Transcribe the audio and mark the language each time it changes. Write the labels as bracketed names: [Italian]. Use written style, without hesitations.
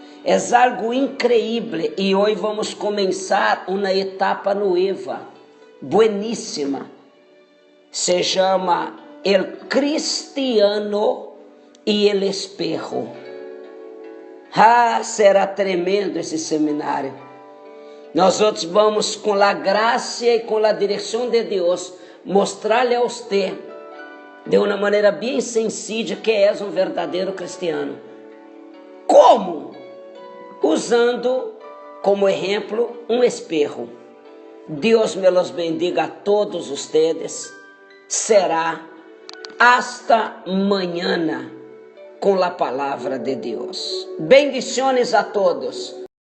[Portuguese] É algo incrível e hoje vamos começar uma etapa nova, bueníssima. Se chama El Cristiano e el Espejo. Será tremendo esse seminário. Nós outros vamos, com a graça e com a direção de Deus, mostrar-lhe a você, de uma maneira bem sencilla, que és um verdadeiro cristiano. Como? Usando [Spanish] como ejemplo un espejo. Dios me los bendiga a todos ustedes. Será hasta mañana [Portuguese] com a palavra de Deus. [Spanish] Bendiciones a todos.